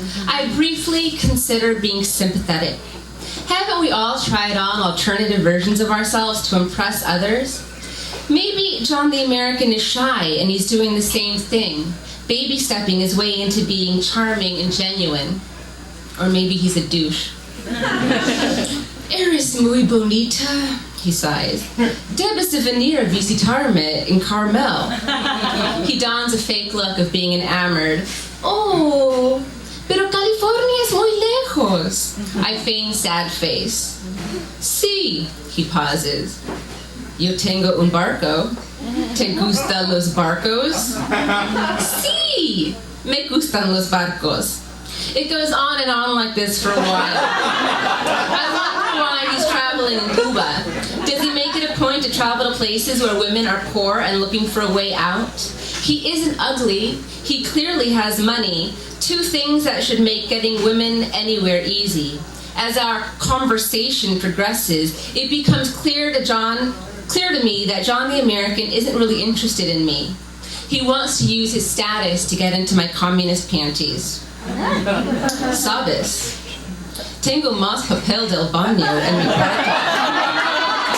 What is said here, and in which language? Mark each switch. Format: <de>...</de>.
<en>I briefly consider being sympathetic. Haven't we all tried on alternative versions of ourselves to impress others? Maybe John the American is shy and he's doing the same thing, baby-stepping his way into being charming and genuine. Or maybe he's a douche.</en> <es>Eres muy bonita,</es> <en>he sighs.</en> <es>Debes de venir a visitarme en Carmel.</es> <en>He dons a fake look of being enamored.</en> <es>Oh, pero California es muy lejos.</es> <en>I feign sad face. Sí, he pauses.</en> <es>Yo tengo un barco. ¿Te gustan los barcos? Sí, me gustan los barcos.</es> <en>It goes on and on like this for a while. I wonder why he's traveling in Cuba. Does he make it a point to travel to places where women are poor and looking for a way out? He isn't ugly. He clearly has money. Two things that should make getting women anywhere easy. As our conversation progresses, it becomes clear to me that John the American isn't really interested in me. He wants to use his status to get into my communist panties.</en> <es>¿Sabes? Tengo más papel del baño en mi cuarto.</es>